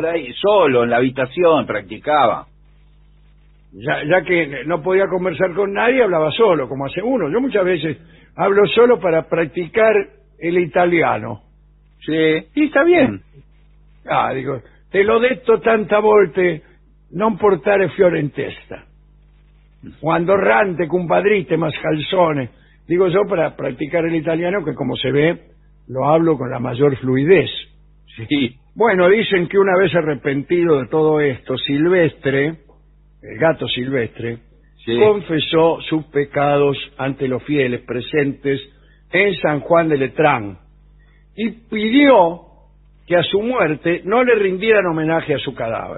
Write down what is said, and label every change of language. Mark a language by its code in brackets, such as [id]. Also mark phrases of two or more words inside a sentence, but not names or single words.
[es] por ahí, solo, en la habitación, practicaba. Ya que no podía conversar con nadie, hablaba solo, como hace uno. Yo muchas veces hablo solo para practicar el italiano. Sí, y está bien. [it] Digo, te lo detto tanta volte, non portare fiore in testa. Quando rante, compadrite, mascalzone. [es] Digo yo para practicar el italiano, que como se ve, lo hablo con la mayor fluidez. Sí. Bueno, dicen que una vez arrepentido de todo esto, Silvestre, el gato Silvestre, Sí. confesó sus pecados ante los fieles presentes en San Juan de Letrán y pidió que a su muerte no le rindieran homenaje a su cadáver.